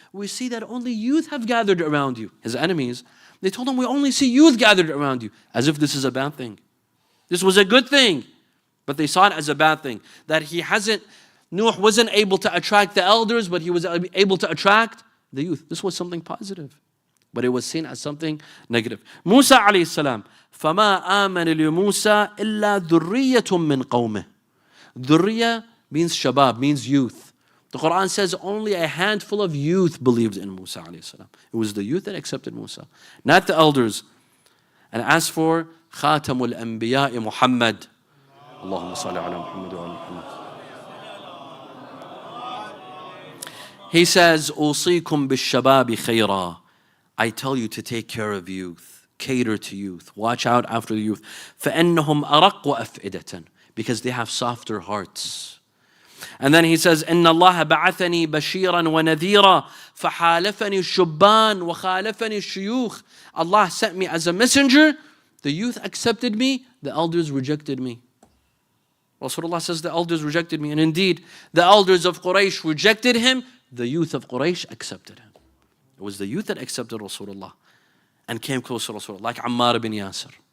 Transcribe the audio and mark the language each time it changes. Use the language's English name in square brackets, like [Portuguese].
[English] We see that only youth have gathered around you. His enemies, they told him, we only see youth gathered around you. As if this is a bad thing. This was a good thing. But they saw it as a bad thing. That Nuh wasn't able to attract the elders, but he was able to attract the youth. This was something positive. But it was seen as something negative. Musa alayhi salam. [Arabic] فَمَا آمَنَ لِمُوسَى إِلَّا ذُرِّيَّةٌ مِّن قَوْمِهِ. [English] Dhurriya means shabab, means youth. The Quran says only a handful of youth believed in Musa alayhi salam. It was the youth that accepted Musa, not the elders. And as for Khatamul Anbiya Muhammad, [Arabic] Allahumma salli ala Muhammad [English] wa ala Muhammad. He says, [Arabic] "Usikum bishababi khayra." [English] I tell you to take care of youth, cater to youth, watch out after the youth. [Arabic] فَإِنَّهُمْ أَرَقُّ أَفْئِدَةً, [English] because they have softer hearts. And then he says, [Arabic] إِنَّ اللَّهَ بَعَثَنِي بَشِيرًا وَنَذِيرًا فَحَالَفَنِي الشُّبَّانِ وَخَالَفَنِي الشُّيُوخ. [English] Allah sent me as a messenger. The youth accepted me, the elders rejected me. Rasulullah says the elders rejected me. And indeed, the elders of Quraysh rejected him, the youth of Quraysh accepted him. It was the youth that accepted Rasulullah and came close to Rasulullah, like Ammar bin Yasir.